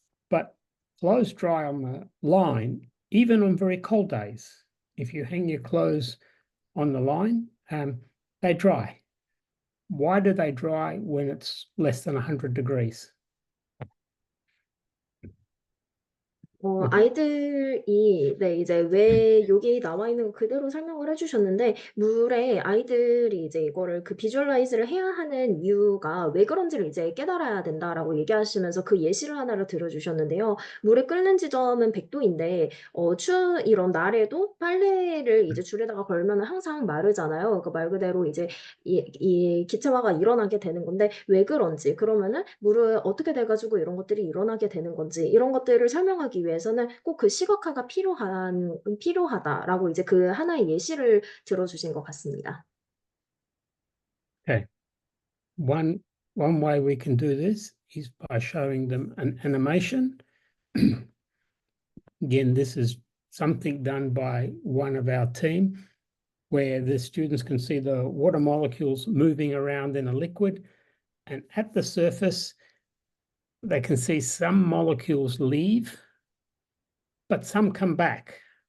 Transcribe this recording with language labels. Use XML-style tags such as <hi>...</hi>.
<en>But clothes dry on the line, even on very cold days. If you hang your clothes on the line, they dry. Why do they dry when it's less than 100 degrees?</en> <ko>아이들이 이제 왜 여기 나와 있는 거 그대로 설명을 해주셨는데 물에 아이들이 이제 이거를 그 비주얼라이즈를 해야 하는 이유가 왜 그런지를 이제 깨달아야 된다라고 얘기하시면서 그 예시를 하나를 들어주셨는데요. 물에 끓는 지점은 100도인데 이런 날에도 빨래를 이제 줄에다가 걸면 항상 마르잖아요. 그 말 그대로 이제 이 기체화가 일어나게 되는 건데 왜 그런지 그러면은 물을 어떻게 돼가지고 이런 것들이 일어나게 되는 건지 이런 것들을 설명하기 위해서는 꼭 그 시각화가 필요하다라고 이제 그 하나의 예시를 들어주신 것 같습니다.</ko> <en>Okay. One way we can do this is by showing them an animation. Again, this is something done by one of our team where the students can see the water molecules moving around in a liquid, and at the surface, they can see some molecules leave, but some come back.</en>